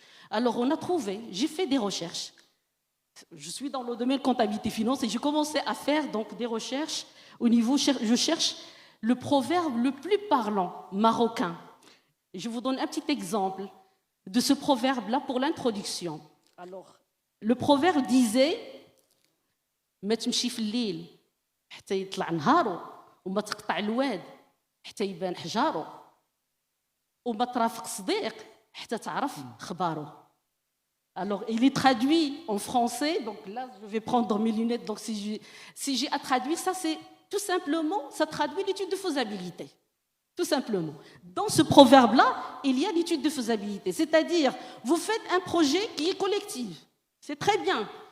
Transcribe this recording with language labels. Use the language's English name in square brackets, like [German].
[French] Alors on a trouvé, j'ai fait des recherches. Je suis dans le domaine comptabilité finance et j'ai commencé à faire donc des recherches au niveau, je cherche le proverbe le plus parlant marocain. Je vous donne un petit exemple de ce proverbe-là pour l'introduction. Alors, le proverbe disait [Arabic] ما تمشي في الليل حتى يطلع نهاره وما تقطع الواد حتى يبان حجاره وما ترافق صديق حتى تعرف خباره. [French] Alors, il est traduit en français, donc là, je vais prendre mes lunettes, donc si j'ai à traduire, ça c'est tout simplement, ça traduit l'étude de faisabilité. Tout simplement. Dans ce proverbe-là, il y a l'étude de faisabilité, c'est-à-dire, vous faites un projet qui est collectif. C'est très bien.